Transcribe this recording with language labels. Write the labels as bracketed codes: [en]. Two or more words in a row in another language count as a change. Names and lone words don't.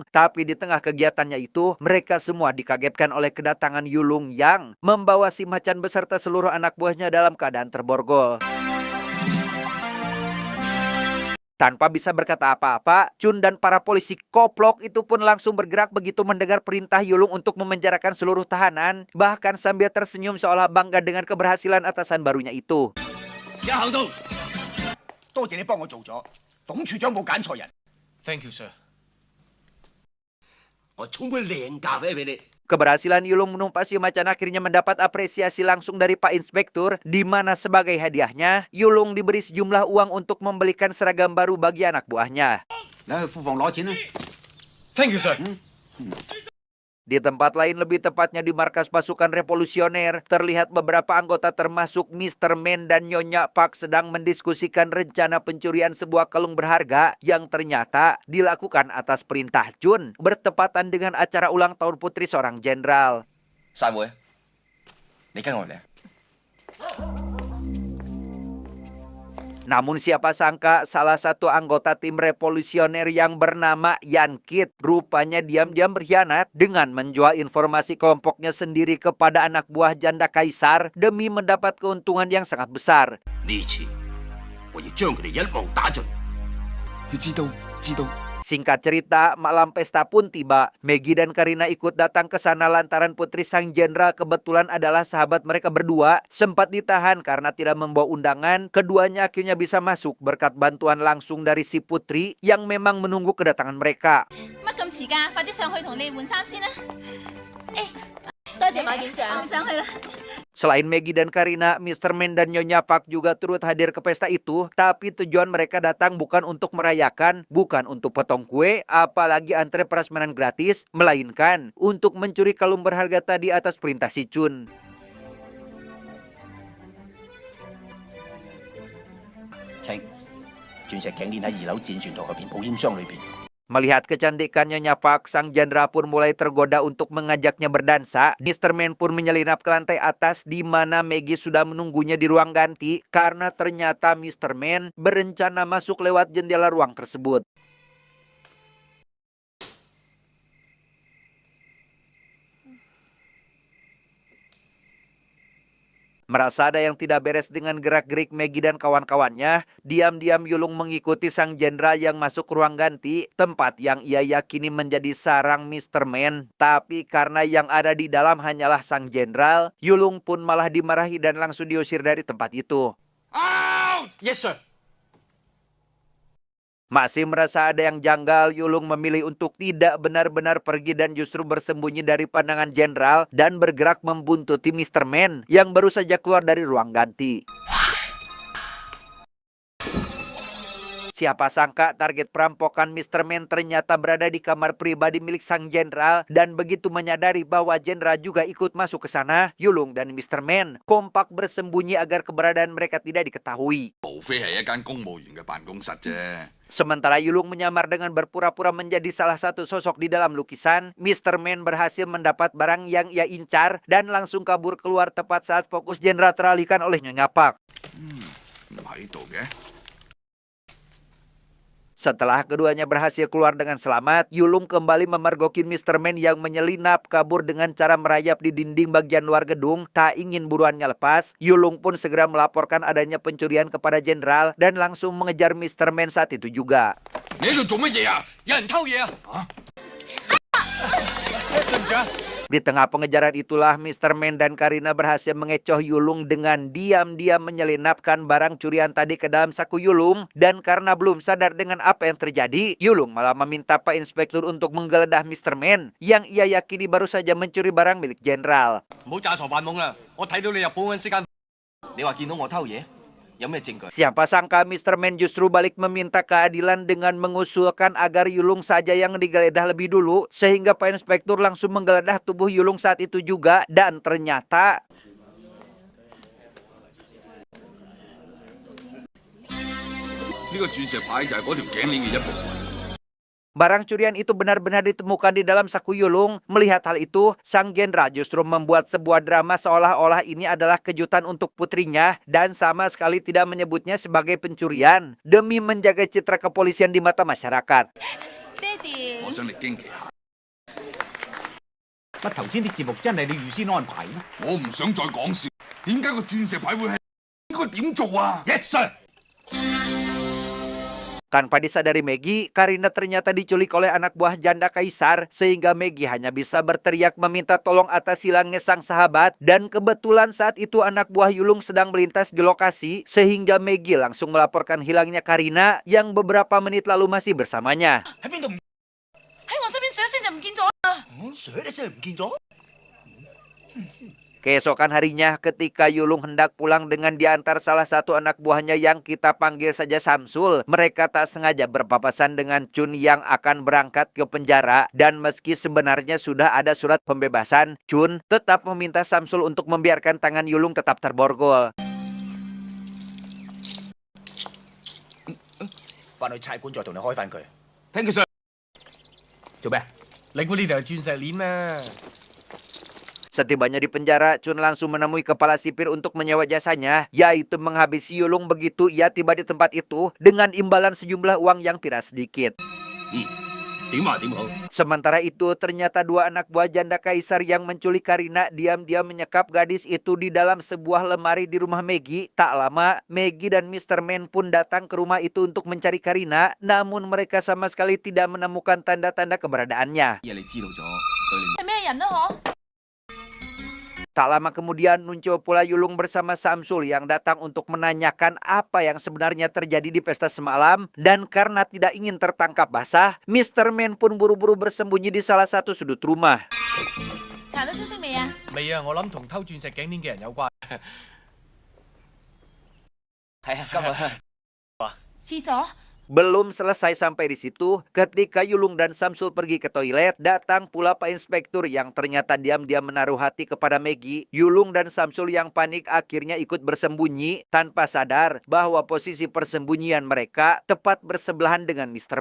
[id] Tapi di tengah kegiatannya itu, mereka semua dikagetkan oleh kedatangan Yulung yang membawa si Macan beserta seluruh anak buahnya dalam keadaan terborgol. Tanpa bisa berkata apa-apa, Chun dan para polisi koplok itu pun langsung bergerak begitu mendengar perintah Yulung untuk memenjarakan seluruh tahanan, bahkan sambil tersenyum seolah bangga dengan keberhasilan atasan barunya itu. [yue] 即刻行動。多謝你幫我做咗，董處長冇揀錯人。 [en] Thank you, sir. [yue] 我充杯靚咖啡俾你。 [id] Keberhasilan Yulung menumpas si macan akhirnya mendapat apresiasi langsung dari Pak Inspektur, di mana sebagai hadiahnya, Yulung diberi sejumlah uang untuk membelikan seragam baru bagi anak buahnya. [yue] 你去庫房攞錢啦。 [en] Thank you, sir. [id] Di tempat lain, lebih tepatnya di markas pasukan revolusioner, terlihat beberapa anggota termasuk Mr. Men dan Nyonya Pak sedang mendiskusikan rencana pencurian sebuah kalung berharga yang ternyata dilakukan atas perintah Jun, bertepatan dengan acara ulang tahun putri seorang jenderal. [yue] 散會，你跟我嚟。 [id] Namun siapa sangka salah satu anggota tim revolusioner yang bernama Yan Kit rupanya diam-diam berkhianat dengan menjual informasi kelompoknya sendiri kepada anak buah janda kaisar demi mendapat keuntungan yang sangat besar. [yue] 呢次我要將佢哋一網打盡。佢知道。 [id] Singkat cerita, malam pesta pun tiba. Maggie dan Karina ikut datang ke sana lantaran putri sang jenderal kebetulan adalah sahabat mereka berdua. Sempat ditahan karena tidak membawa undangan. Keduanya akhirnya bisa masuk berkat bantuan langsung dari si putri yang memang menunggu kedatangan mereka. [yue] 乜咁遲㗎？快啲上去同你換衫先啦！多謝馬院長，上去啦。 [id] Selain Maggie dan Karina, Mr. Men dan Nyonya Pak juga turut hadir ke pesta itu. Tapi tujuan mereka datang bukan untuk merayakan, bukan untuk potong kue, apalagi antre prasmanan gratis, melainkan untuk mencuri kalung berharga tadi atas perintah si Chun. [yue] Cheng，鑽石頸鏈喺2樓戰船台嗰邊保險箱裏邊。 [id] Melihat kecantikannya Nyonya Pak, sang jenderal pun mulai tergoda untuk mengajaknya berdansa. Mr. Men pun menyelinap ke lantai atas di mana Maggie sudah menunggunya di ruang ganti karena ternyata Mr. Men berencana masuk lewat jendela ruang tersebut. Merasa ada yang tidak beres dengan gerak-gerik Maggie dan kawan-kawannya, diam-diam Yulung mengikuti sang jenderal yang masuk ruang ganti, tempat yang ia yakini menjadi sarang Mr. Men. Tapi karena yang ada di dalam hanyalah sang jenderal, Yulung pun malah dimarahi dan langsung diusir dari tempat itu. [en] Out! Yes, sir. [id] Masih merasa ada yang janggal, Yulung memilih untuk tidak benar-benar pergi dan justru bersembunyi dari pandangan jenderal dan bergerak membuntuti Mr. Men yang baru saja keluar dari ruang ganti. Siapa sangka target perampokan Mr. Men ternyata berada di kamar pribadi milik sang jenderal dan begitu menyadari bahwa jenderal juga ikut masuk ke sana, Yulung dan Mr. Men kompak bersembunyi agar keberadaan mereka tidak diketahui. [yue] 無非係一間公務員嘅辦公室啫。 [id] Sementara Yulung menyamar dengan berpura-pura menjadi salah satu sosok di dalam lukisan, Mr. Men berhasil mendapat barang yang ia incar dan langsung kabur keluar tepat saat fokus jenderal teralihkan oleh Nyonya Pak. [yue] 唔喺度嘅。 [id] Setelah keduanya berhasil keluar dengan selamat, Yulung kembali memergoki Mr. Men yang menyelinap kabur dengan cara merayap di dinding bagian luar gedung, tak ingin buruannya lepas. Yulung pun segera melaporkan adanya pencurian kepada jenderal dan langsung mengejar Mr. Men saat itu juga. [yue] 你喺度做乜嘢啊？有人偷嘢啊！對唔住啊！ [id] Di tengah pengejaran itulah Mr. Men dan Karina berhasil mengecoh Yulung dengan diam-diam menyelinapkan barang curian tadi ke dalam saku Yulung. Dan karena belum sadar dengan apa yang terjadi, Yulung malah meminta Pak Inspektur untuk menggeledah Mr. Men yang ia yakini baru saja mencuri barang milik jenderal. [yue] 唔好詐傻扮懵啦！我睇到你入保安室間，你話見到我偷嘢，有咩證據？ [id] Siapa sangka Mr. Men justru balik meminta keadilan dengan mengusulkan agar Yulung saja yang digeledah lebih dulu, sehingga Pak Inspektur langsung menggeledah tubuh Yulung saat itu juga, dan ternyata [yue] 呢個鑽石牌就係嗰條頸鏈嘅一部分。 [id] barang curian itu benar-benar ditemukan di dalam saku Yulung. Melihat hal itu, sang jenderal justru membuat sebuah drama seolah-olah ini adalah kejutan untuk putrinya dan sama sekali tidak menyebutnya sebagai pencurian demi menjaga citra kepolisian di mata masyarakat. [yue] 爹哋，我想你驚奇下，乜頭先啲節目真係你預先安排咩我唔想再講笑。點解個鑽石牌會係應該點做啊？ [en] ？Yes sir。 [id] Tanpa disadari Maggie, Karina ternyata diculik oleh anak buah janda kaisar sehingga Maggie hanya bisa berteriak meminta tolong atas hilangnya sang sahabat dan kebetulan saat itu anak buah Yulung sedang melintas di lokasi sehingga Maggie langsung melaporkan hilangnya Karina yang beberapa menit lalu masih bersamanya. [yue] 喺我身邊上一聲就唔見咗啦。 [id] Keesokan harinya ketika Yulung hendak pulang dengan diantar salah satu anak buahnya yang kita panggil saja Samsul, mereka tak sengaja berpapasan dengan Chun yang akan berangkat ke penjara dan meski sebenarnya sudah ada surat pembebasan, Chun tetap meminta Samsul untuk membiarkan tangan Yulung tetap terborgol. [yue] 翻去差館再同你開翻佢。 [en] Thank you sir。 [yue] 做咩？你估呢度有鑽石鏈咩？ [id] Setibanya di penjara, Chun langsung menemui kepala sipir untuk menyewa jasanya, yaitu menghabisi Yulung begitu ia tiba di tempat itu dengan imbalan sejumlah uang yang tidak sedikit. Sementara itu, ternyata dua anak buah janda kaisar yang menculik Karina diam-diam menyekap gadis itu di dalam sebuah lemari di rumah Maggie. Tak lama, Maggie dan Mr. Man pun datang ke rumah itu untuk mencari Karina, namun mereka sama sekali tidak menemukan tanda-tanda keberadaannya. [yue] 嘢你知道咗，對你係咩人啊？可？ [id] Tak lama kemudian muncul pula Yulung bersama Samsul yang datang untuk menanyakan apa yang sebenarnya terjadi di pesta semalam. Dan karena tidak ingin tertangkap basah, Mr. Man pun buru-buru bersembunyi di salah satu sudut rumah. [yue] 查到消息未啊？未啊，我諗同偷鑽石頸鏈嘅人有關。係啊，今日廁所？ [id] Belum selesai sampai di situ, ketika Yulung dan Samsul pergi ke toilet, datang pula Pak Inspektur yang ternyata diam-diam menaruh hati kepada Maggie. Yulung dan Samsul yang panik akhirnya ikut bersembunyi tanpa sadar bahwa posisi persembunyian mereka tepat bersebelahan dengan Mr.